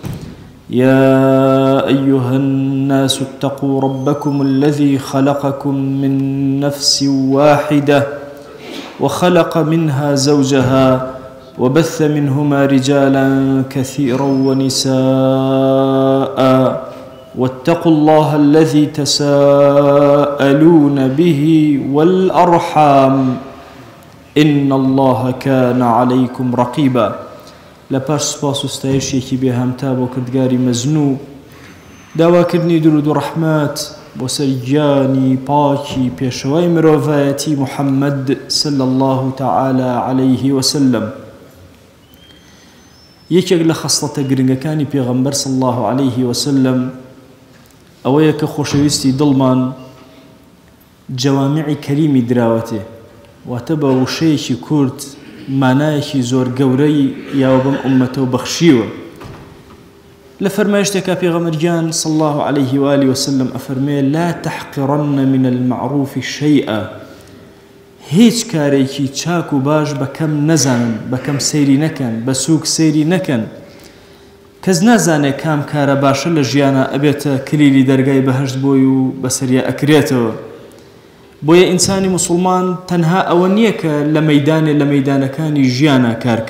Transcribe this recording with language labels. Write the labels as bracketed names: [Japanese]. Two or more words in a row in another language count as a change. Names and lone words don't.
[Arabic] يا أيها الناس اتقوا ربكم الذي خلقكم من نفس واحدة وخلق منها زوجها وبث منهما رجالا كثيرا ونساء واتقوا الله الذي تساءلون به والأرحام إن الله كان عليكم رقيبا. [Central Kurdish] لپاش سپاس و ستایشێکی بێهامتا بۆ کردگاری مەزنوو، داواکردنی درود و ڕەحمەت بۆ سەر گیانی پاکی پێشەوای مرۆڤایەتی محەممەد [Arabic] صلی الله تعالى عليه وسلم. [Central Kurdish] یەکێک لە خەسڵەتە گرنگەکانی پێغەمبەر [Arabic] صلی الله عليه وسلم [Central Kurdish] ئەوەیە کە خۆشەویستی دڵمان جەوامعی کەریمی دراوەتێ، واتە بە وشەیەکی کورت مانایەکی زۆر گەورەی یاوە بەم ئوممەتەوە بەخشیوە. لە فەرمایشتێکا پێغەمبەرگیان [Arabic] صلی الله عليه وآله وسلم [Central Kurdish] ئەفەرمێ: [Arabic] لا تحقرن من المعروف شيئا. [Central Kurdish] هیچ کارێکی چاک و باش بەکەم نەزانن، بەکەم سەیری نەکەن، بە سووک سەیری نەکەن. کەس نازانێت کام کارە باشە لە ژیانە ئەبێتە کلیلی دەرگای بەهەشت بۆی و بەسەریا ئەکرێتەوە. بۆیە ئینسانی مسلمان تەنها ئەوە نییە کە لە مەیدانەکانی ژیانە کارکە.